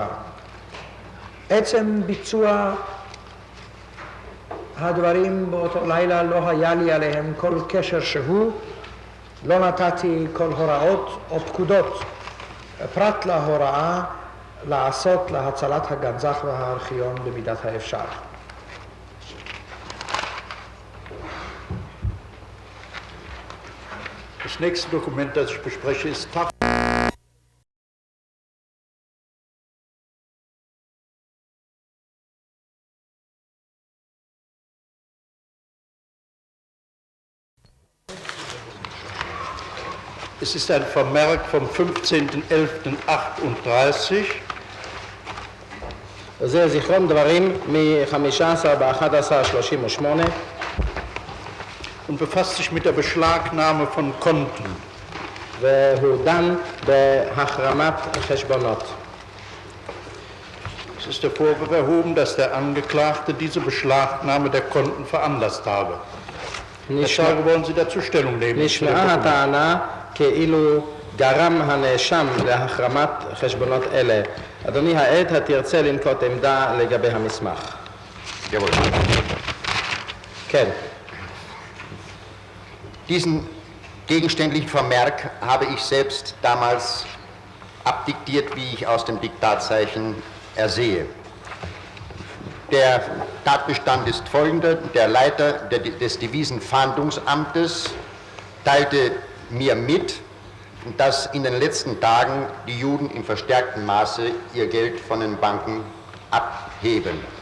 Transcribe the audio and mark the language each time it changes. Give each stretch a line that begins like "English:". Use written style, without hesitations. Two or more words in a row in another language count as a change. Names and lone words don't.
Hebrew: עצם ביצוע הדברים באותו לילה לא היה לי עליהם כל קשר שהוא, לא נתתי כל הוראות או פקודות, פרט להוראה לעשות להצלת הגנזך והארכיון במידת האפשר.
German: Das nächste Dokument, das ich bespreche, ist Es ist ein Vermerk vom 15.11.38.
Hebrew: זה זיכרון דברים מ-15/11/38
German: und befasst sich mit der Beschlagnahme von Konten.
Hebrew: והוא דן בהחרמת חשבונות.
German: Es ist der Vorwurf erhoben, dass der Angeklagte diese Beschlagnahme der Konten veranlasst habe. Herr Schauer, wollen Sie dazu Stellung nehmen?
Hebrew: נשמעה הטענה כאילו גרם הנאשם להחרמת חשבונות אלה. אדוני העד, התרצה לנקוט עמדה לגבי המסמך?
German: Jawohl.
Hebrew: כן.
German: Diesen gegenständlichen Vermerk habe ich selbst damals abdiktiert, wie ich aus dem Diktatzeichen ersehe. Der Tatbestand ist folgender: Der Leiter des Devisenfahndungsamtes teilte mir mit, dass in den letzten Tagen die Juden in verstärktem Maße ihr Geld von den Banken abheben.